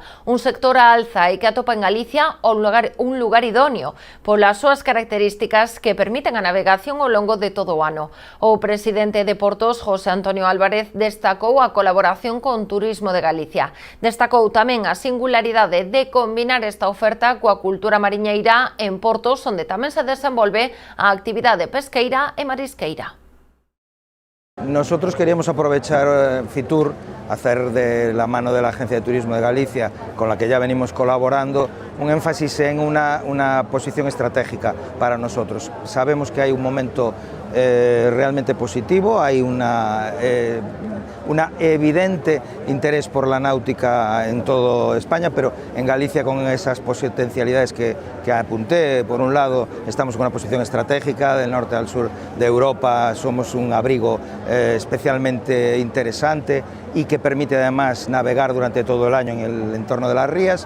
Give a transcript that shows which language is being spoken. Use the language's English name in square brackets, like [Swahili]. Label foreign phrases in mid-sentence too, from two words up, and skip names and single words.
[Galician] Un sector a alza e que atopa en Galicia un lugar idóneo polas súas características que permiten a navegación ao longo de todo o ano. O presidente de Portos, José Antonio Álvarez, destacou a colaboración con Turismo de Galicia. Destacou tamén a singularidade de combinar esta oferta coa cultura mariñeira en portos onde tamén se desenvolve a actividade pesqueira e marisqueira. [Spanish] Nosotros queríamos aprovechar Fitur, hacer de la mano de la Agencia de Turismo de Galicia, con la que ya venimos colaborando, un énfasis en una posición estratégica para nosotros. Sabemos que hay un momento realmente positivo, hay una evidente interés por la náutica en toda España, pero en Galicia, con esas potencialidades que apunté, por un lado estamos con una posición estratégica del norte al sur de Europa, somos un abrigo especialmente interesante y que permite además navegar durante todo el año en el entorno de las rías.